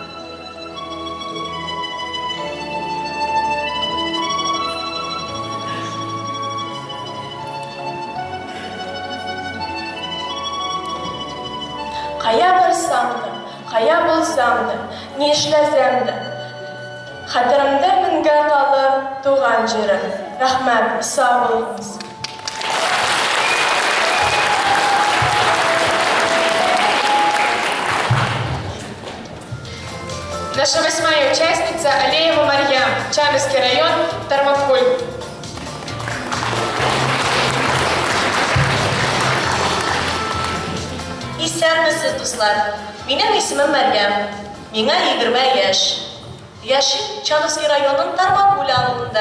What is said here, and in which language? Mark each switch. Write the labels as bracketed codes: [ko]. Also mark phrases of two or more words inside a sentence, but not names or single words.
[tt] Кая барсам да, кая булсам да, ни эшләсәм дә, хәтеремдә мәңге калыр туган җирем. Рәхмәт, сау булыгыз. [ru] Наша 8-я участница Алеева Марьям, Чамовский район, Тармакуль. [tt] Исәнмесез, дуслар. Минем исемем Марьям. Миңа 20 яшь. Яшим Чановский районның Тармакуль авылында.